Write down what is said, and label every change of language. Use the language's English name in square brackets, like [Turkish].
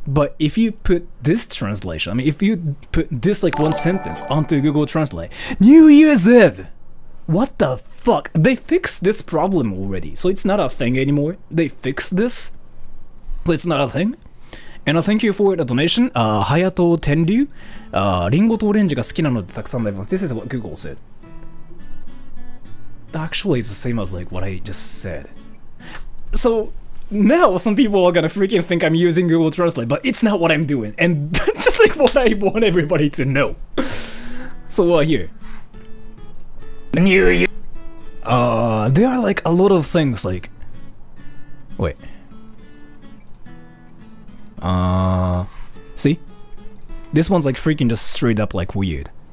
[English] But if you put this translation, I mean, if you put this like one sentence onto Google Translate, New Year's Eve, what the fuck? They fixed this problem already, so it's not a thing anymore. They fixed this, so it's not a thing. And thank you for the donation, Hayato Tenryu. [Japanese] リンゴとオレンジが好きなのでたくさん食べます。 [English] This is what Google said. Actually, it's the same as like what I just said. So now some people are gonna freaking think I'm using Google Translate, but it's not what I'm doing, and that's just like what I want everybody to know. So here, there are like a lot of things like, wait, see, this one's like freaking just straight up like weird.